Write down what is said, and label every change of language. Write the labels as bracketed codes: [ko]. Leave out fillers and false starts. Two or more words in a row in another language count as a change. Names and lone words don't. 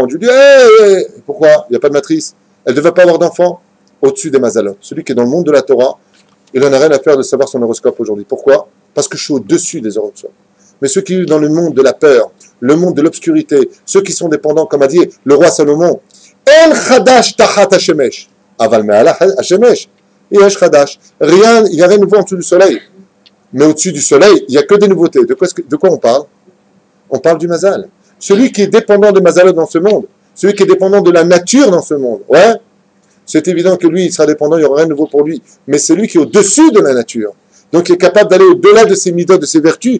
[fr] Je lui dis, pourquoi? Il n'y a pas de matrice. Elle ne devait pas avoir d'enfant au-dessus des Mazalot. Celui qui est dans le monde de la Torah, il n'en a rien à faire de savoir son horoscope aujourd'hui. Pourquoi? Parce que je suis au-dessus des horoscopes. Mais ceux qui vivent dans le monde de la peur, le monde de l'obscurité, ceux qui sont dépendants, comme a dit le roi Salomon, [he] אין חדש תחת השמש. אבל מעל השמש. ויש חדש. [fr] Rien, il n'y a rien de nouveau en dessous du soleil. Mais au-dessus du soleil, il n'y a que des nouveautés. De quoi on parle? On parle du Mazal. Celui qui est dépendant de Mazal dans ce monde, celui qui est dépendant de la nature dans ce monde, ouais, c'est évident que lui, il sera dépendant, il n'y aura rien de nouveau pour lui. Mais c'est lui qui est au-dessus de la nature. Donc il est capable d'aller au-delà de ses midot, de ses vertus.